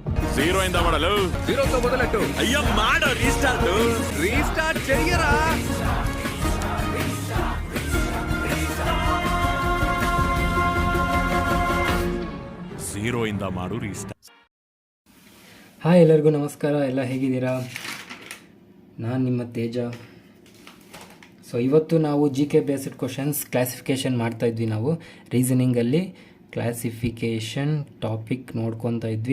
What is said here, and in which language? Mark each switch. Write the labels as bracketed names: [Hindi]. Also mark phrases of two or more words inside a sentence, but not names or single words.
[Telugu] జీరో అయిందా ಮಾಡಲು జీరోతో మొదలెట్టు. అయ్యో మాడ రీస్టార్ట్ చెయ్యరా. [Kannada] జీరో ಇಂದ ಮಾಡು ರೀಸ್ಟಾರ್ಟ್. ಹಾಯ್, ಎಲ್ಲರಿಗೂ ನಮಸ್ಕಾರ. ಎಲ್ಲ ಹೇಗಿದ್ದೀರಾ? ನಾನು ನಿಮ್ಮ ತೇಜ. ಸೊ ಇವತ್ತು ನಾವು [English] GK based questions classification [Kannada] ಮಾಡ್ತಾಯಿದ್ವಿ. ನಾವು ರೀಸನಿಂಗಲ್ಲಿ [English] classification topic [Kannada] ನೋಡ್ಕೊತಾ ಇದ್ವಿ.